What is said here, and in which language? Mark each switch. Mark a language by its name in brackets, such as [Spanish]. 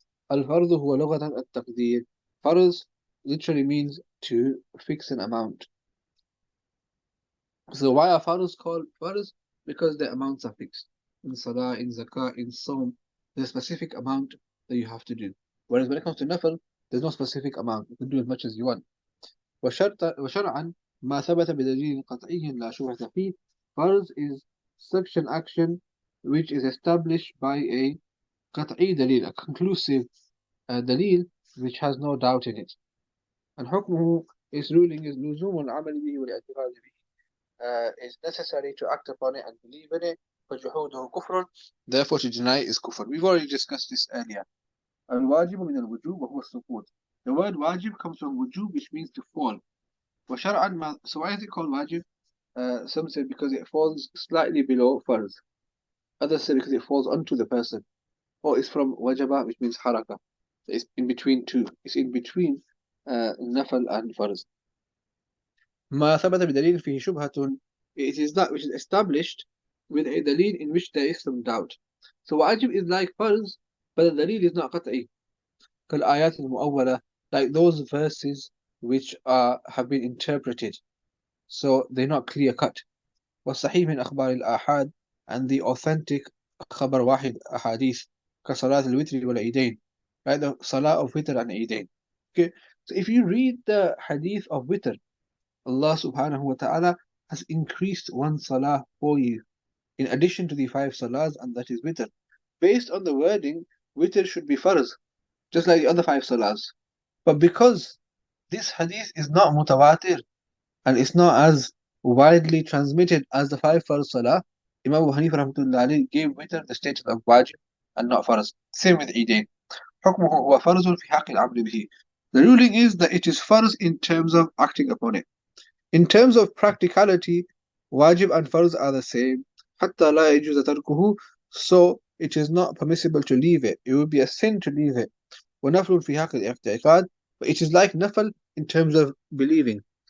[Arabic] Al-fardu huwa lughatan at-taqdir. [English] Farz literally means to fix an amount. So why are farz called farz? Because the amounts are fixed. In salah, in zakah, in sawm, there's a specific amount that you have to do. Whereas when it comes to nafl, there's no specific amount. You can do as much as you want. [Arabic] وشرعا ما ثبت بدليل قطعي لا شبهة فيه. [English] Farz is such an action which is established by a قطعي دليل, a conclusive دليل which has no doubt in it. [Arabic] And حكمه, [English] its ruling is [Arabic] لزوم العمل به والاعتقاد به. [English] Is necessary to act upon it and believe in it. [Arabic] فجحوده كفر, [English] therefore to deny it is kufr. We've already discussed this earlier. [Arabic] الواجب من الوجوب وهو السقوط. [English] The word wajib comes from wujub, which means to fall. وشرعا, so why is it called wajib? Some say because it falls slightly below farz. Others say because it falls onto the person. Or it's from wajaba, which means haraka. It's in between two. It's in between nafal and farz. [Arabic] ما ثبت بدليل فيه شبهة, [English] it is that which is established with a dalil in which there is some doubt. So wajib is like farz, but the dalil is not qat'i. [Arabic] كالآيات المؤولة, [English] like those verses which have been interpreted, so they're not clear cut. [Arabic] والصحيح من أخبار الآحاد, [English] and the authentic [Arabic] خبر واحد أحاديث كصلاة الوتر والعيدين, right? [English] The salah of witr and eidain. Okay, so if you read the hadith of witr, Allah subhanahu wa ta'ala has increased one salah for you in addition to the 5 salahs, and that is witr. Based on the wording, witr should be farz, just like the other 5 salahs. But because this hadith is not mutawatir and it's not as widely transmitted as the 5 farz salah, Imam Abu Hanifa rahmatullah alayhi gave witr the status of wajib and not farz. Same with eidain. [Arabic] حكمه هو فرض في حق العمل به. [English] The ruling is that it is farz in terms of acting upon it. In terms of practicality, wajib and farz are the same. [Arabic] حتى لا يجوز تركه, [English] so it is not permissible to leave it. It would be a sin to leave it. [Arabic] ونفل في حق الاعتقاد, [English] but it is like nafal in terms of believing.